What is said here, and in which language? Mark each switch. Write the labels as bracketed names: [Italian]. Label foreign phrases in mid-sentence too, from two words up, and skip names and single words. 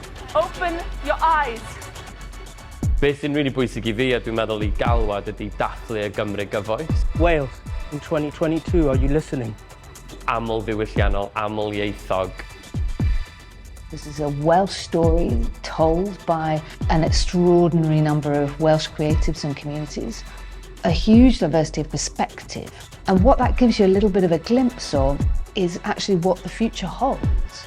[English] Open your eyes. [Welsh] Beth sy'n really bwysig I fi a dwi'n meddwl I galwad ydy dathlu y Gymru gyfoes. [English] Wales, in 2022, are you listening? [Welsh] Aml ddiwylliannol, aml ieithog. [English] This is a Welsh story told by an extraordinary number of Welsh creatives and communities. A huge diversity of perspective. And what that gives you a little bit of a glimpse of is actually what the future holds.